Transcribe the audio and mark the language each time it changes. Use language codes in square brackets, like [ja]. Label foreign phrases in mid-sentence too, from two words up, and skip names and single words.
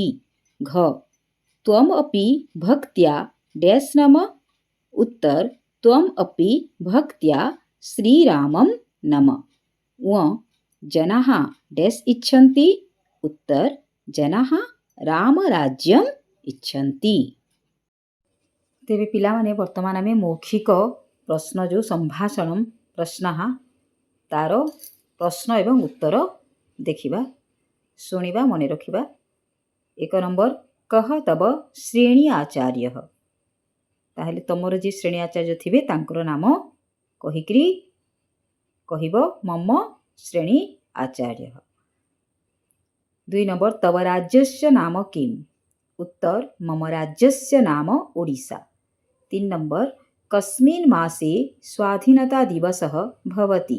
[sa] घ त्वम् अपि भक्त्या डैश नम। उत्तर त्वम् अपि भक्त्या श्रीरामं नम। व जनाः डैश इच्छन्ति। उत्तर जनाः रामराज्यम् इच्छन्ति। [or] ତେବେ ପିଲାମାନେ ବର୍ତ୍ତମାନ ଆମେ ମୌଖିକ ପ୍ରଶ୍ନ ଯୋ ସମ୍ଭାଷଣ ପ୍ରଶ୍ନଃ ତାର ପ୍ରଶ୍ନ ଏବଂ ଉତ୍ତର ଦେଖିବା ଶୁଣିବା ମନେ ରଖିବା। [sa] 1 नंबर कह तब श्रेणी आचार्य। [or] ତାହେଲେ ତମର ଯେ ଶ୍ରେଣୀ ଆଚାର୍ଯ୍ୟ ଥିବେ ତାଙ୍କର ନାମ କହିକରି କହିବ [sa] मम श्रेणी आचार्य। 2 नंबर तव राज्यस्य नाम किम। उत्तर मम राज्यस्य नाम ओडिशा। 3 नंबर कस्मिन् मासे स्वाधीनता दिवसः भवति।